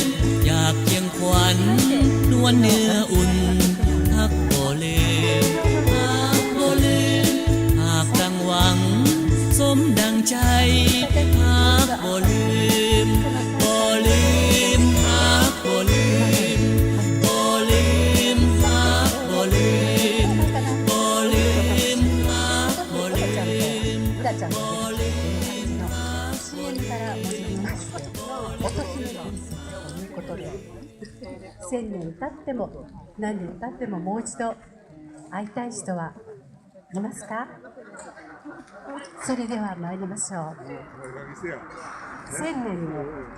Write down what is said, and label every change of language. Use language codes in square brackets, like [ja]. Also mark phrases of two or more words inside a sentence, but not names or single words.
[tts] อยากเคียงขวัญนวลเนื้ออุ่นฮักบ่ลืมฮักบ่ลืมหากดังหวังสมดังใจฮักบ่ลืมบ่ลืมฮักบ่ลืมบ่ลืมฮักบ่ลืมบ่ลืมฮักบ่ลืม [ja] CM から申し上げますけれども、乙姫伝説ということで、1000年経っても何年経ってももう一度会いたい人はいますか？それでは参りましょう。1000年の